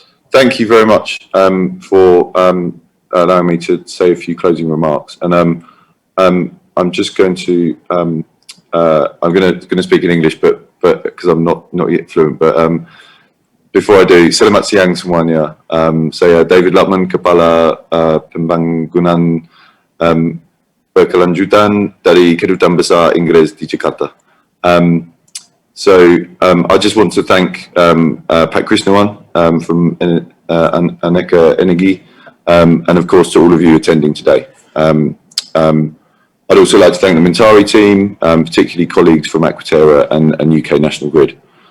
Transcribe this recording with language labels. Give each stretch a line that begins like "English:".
English: Thank you very much for allowing me to say a few closing remarks. And I'm just going to I'm going to speak in English, but because I'm not yet fluent. But before I do,
Indonesian: selamat siang semuanya. Saya David Lupman, Kepala Pembangunan Berkelanjutan dari Kedutaan Besar Inggris di Jakarta.
English: So I just want to thank Pat Krishnawan from Aneka Energi, and of course to all of you attending today. I'd also like to thank the Mentari team, particularly colleagues from Aquaterra and UK National Grid.